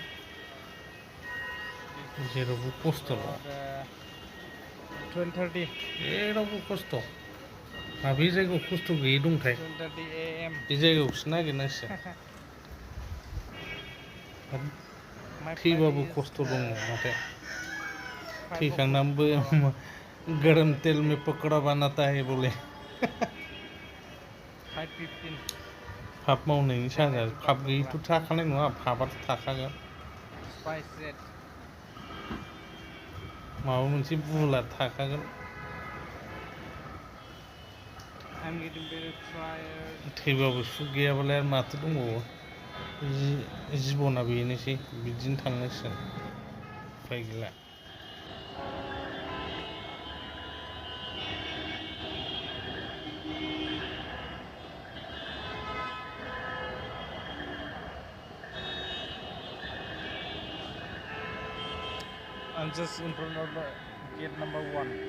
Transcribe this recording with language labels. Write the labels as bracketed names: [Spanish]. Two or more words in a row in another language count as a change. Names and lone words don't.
[Bodo] जेरावबो खस्थ'ल' 12:30 जेरावबो खस्थ' माबे जायगायाव खस्थ' गैयै दंथाय 12:30 AM बे जायगायावसो नागिरनांसिगोन [English] My flight [Bodo] थैबाबो is खस्थ' दङ नाथाय 5 o'clock थैखांनानैबो tomorrow. [Hindi] गरम तेल में पकौड़ा बनाता है बोले [Bodo] 5:15. फाप मावनायनि Chennai साजा to फाप Bagdogra. गैयिथ' थाखानाय नङा फापआथ' थाखागोन Spice jet. माबा मोनसे बुला थाखागोन [English] I'm getting very tired. [Bodo] थैबाबो सुख गैयाबालाय आरो माथो दंबावो जिबना बेनोसै बिदिनो थांनांसिगोन उफाय गैला [English] I'm just in front of the gate number 1.